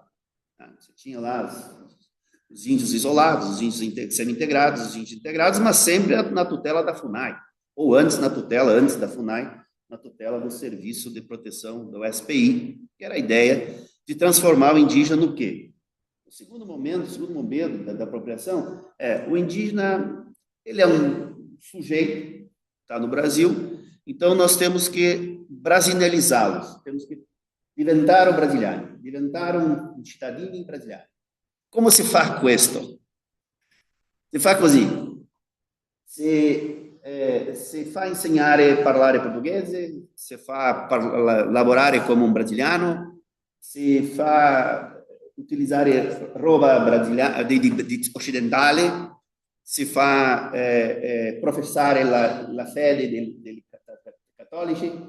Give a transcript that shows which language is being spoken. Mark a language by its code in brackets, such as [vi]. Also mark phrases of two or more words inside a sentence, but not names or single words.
[pt] Você tinha lá os índios isolados, os índios semi-integrados, os índios integrados, mas sempre na tutela da FUNAI, ou antes da FUNAI, na tutela do Serviço de Proteção do SPI, que era a ideia de transformar o indígena no quê? O segundo momento da apropriação o indígena, ele é um sujeito, está no Brasil, então nós temos que brasileirizá-los, temos que [it] diventare o brasiliano, diventare un cittadino brasiliano. Come si fa questo? Si fa così. Si fa insegnare a parlare portoghese, si fa lavorare come un brasiliano, si fa utilizzare roba brasiliana, occidentale, si fa professare la fede dei cattolici.